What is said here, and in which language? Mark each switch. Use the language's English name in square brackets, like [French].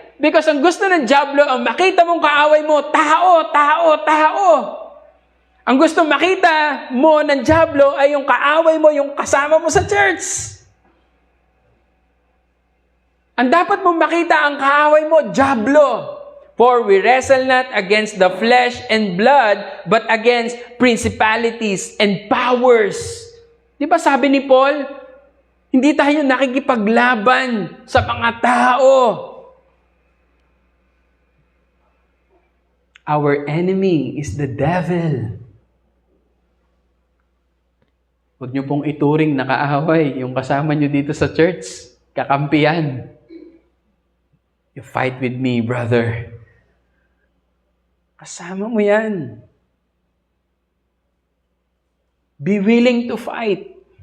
[English] Because [Filipino] ang gusto ng Diablo, ang makita mong kaaway mo, tao, tao, tao. Ang gusto makita mo ng Diablo ay yung kaaway mo, yung kasama mo sa church. Ang dapat mong makita ang kaaway mo, Diablo. [English] For we wrestle not against the flesh and blood, but against principalities and powers. [Filipino] Di ba sabi ni Paul, hindi tayo nakikipaglaban sa mga tao. [English] Our enemy is the devil. [Filipino] Huwag niyo pong ituring na kaaway yung kasama niyo dito sa church. Kakampiyan. [English] You fight with me, brother. [Filipino] Kasama mo yan. [English] Be willing to fight.